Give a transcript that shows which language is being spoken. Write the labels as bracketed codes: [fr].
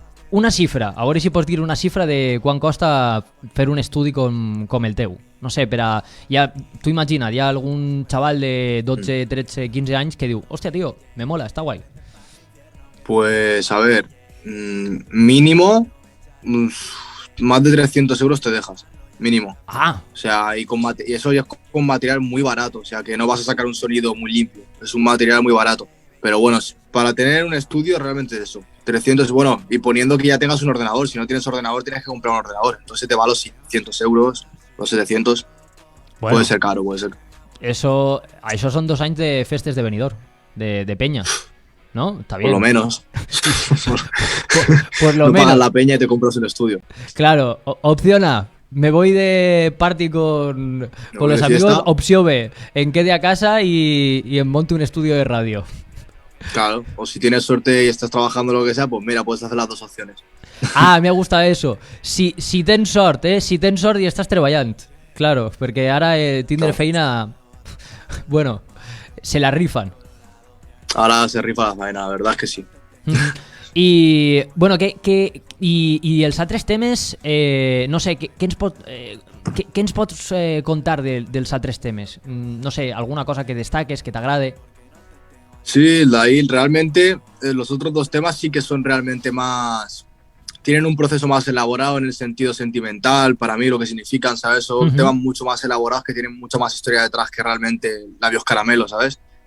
[ca] una xifra, a veure si pots dir una xifra de quan costa fer un estudi com el teu. No sé, tu imagina't, hi ha algun xaval de 12, 13, 15 anys que diu, hòstia, tio, [es] me mola, [ca] està guai. [es] Pues, a ver, mínimo, más de 300 euros te dejas, mínimo. Ah. O sea, y eso ya es con material muy barato, o sea, que no vas a sacar un sonido muy limpio, es un material muy barato. Pero bueno, para tener un estudio realmente es eso, 300, bueno, y poniendo que ya tengas un ordenador, si no tienes ordenador tienes que comprar un ordenador, entonces te va a los 600 euros, los 700, bueno, puede ser caro, puede ser. [ca] Això són 2 anys de festes de Benidorm, de peña, ¿no? [es] Está bien. Por lo menos. Por lo no menos. pagas la peña y te compras un estudio. Claro, opción A, me voy de party con los amigos, fiesta. opción B, en quede a casa y en monte un estudio de radio. Claro, o si tienes suerte y estás trabajando lo que sea, pues mira, puedes hacer las dos opciones. Ah, me gusta eso. [ca] Si tens sort, si tens sort i estàs treballant. Claro, perquè ara tindre feina... [es] Bueno, se la rifan. Ahora se rifa la faena, la verdad es que sí. [ca] I, bueno, i els altres temes, no sé, què ens pots contar dels altres temes? No sé, alguna cosa que destaques, que t'agrade? [es] Sí, de ahí realmente los otros dos temas sí que son realmente más... Tienen un proceso más elaborado en el sentido sentimental, para mí lo que significan, ¿sabes? Son temas mucho más elaborados que tienen mucha más historia detrás que realmente Labios Caramelo, ¿sabes?